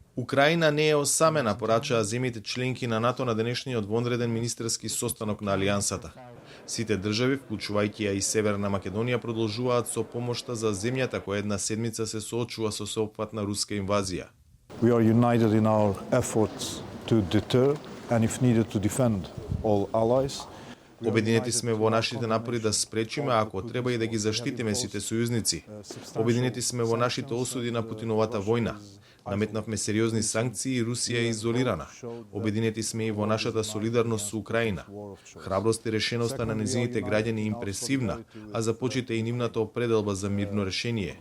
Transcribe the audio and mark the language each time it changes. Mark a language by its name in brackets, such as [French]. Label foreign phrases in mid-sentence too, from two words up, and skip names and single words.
[Macedonian] Украина не е осамена, порачаа земјите членки на НАТО на денешниот вонреден министерски состанок на Алијансата. Сите држави, вклучувајќи ја и Северна Македонија, продолжуваат со помошта за земјата која една седмица се соочува со сеопфатна руска инвазија. [English] We are united in our efforts to deter and if needed to defend all allies. [Macedonian] Обединети сме во нашите напори да спречиме, ако треба и да ги заштитиме сите сојузници. Обединети сме во нашите осуди на Путиновата војна. Наметнавме сериозни санкции и Русија е изолирана. Обединети сме и во нашата солидарност со Украина. Храброст и решеноста на незините граѓани е импресивна, а започита и нивната определба за мирно решение.